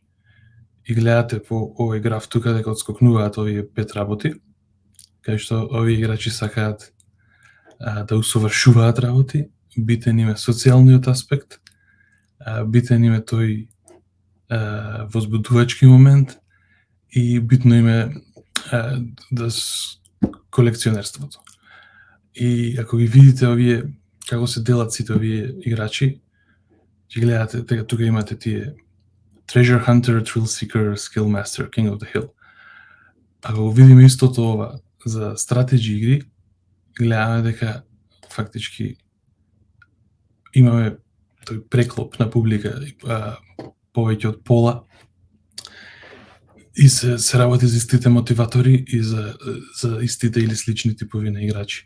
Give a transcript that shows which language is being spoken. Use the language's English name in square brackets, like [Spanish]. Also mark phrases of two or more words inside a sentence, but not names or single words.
[Macedonian] И гледате по овој граф тука дека отскокнуваат овие 5 работи, кај што овие играчи сакаат да усовршуваат работи, битен им е социјалниот аспект, битен им е тој возбудувачки момент и битно им е колекционерството. И ако ги видите овие, како се делат сите овие играчи, ќе гледате дека тука имате тие [English] Treasure Hunter, Thrill Seeker, Skill Master, King of the Hill. [Macedonian] Ако го видиме истото ова за стратеджи игри, гледаме дека фактички имаме тој преклоп на публика, повеќе од пола, и се работи за истите мотиватори и за истите или слични типови на играчи.